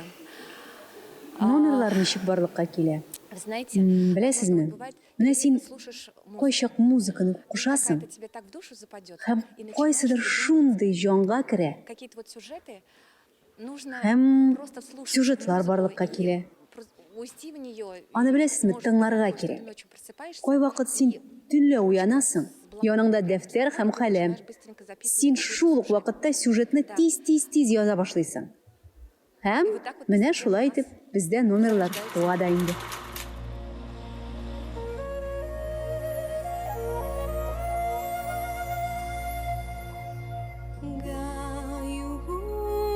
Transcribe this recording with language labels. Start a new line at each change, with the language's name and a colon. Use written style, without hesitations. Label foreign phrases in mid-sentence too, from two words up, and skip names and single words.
Tatar: Номерлар ничек барлыкка килә?
Russian: Вы знаете,
Tatar: Беләсезме?
Russian: бывает,
Tatar: Менә син
Russian: слушаешь музыку,
Tatar: кайчак музыканы кушасың
Russian: какая-то тебе так в душу западет,
Tatar: һәм
Russian: и начинаешь
Tatar: кайсыдыр
Russian: придумывать
Tatar: шундый җанга керә
Russian: какие-то вот сюжеты, нужно
Tatar: һәм
Russian: просто вслушаться в
Tatar: сюжетлар
Russian: музыку
Tatar: барлыкка
Russian: и
Tatar: килә.
Russian: уйти в нее.
Tatar: Аны беләсезме, тыңларга кирәк. Кайвакыт син төнлә уянасың, яныңда дәфтәр һәм каләм. Син шул ук вакытта сюжетны тиз яза башлыйсың. Һәм менә шулай итеп бездә номерлар туа да инде. Гаю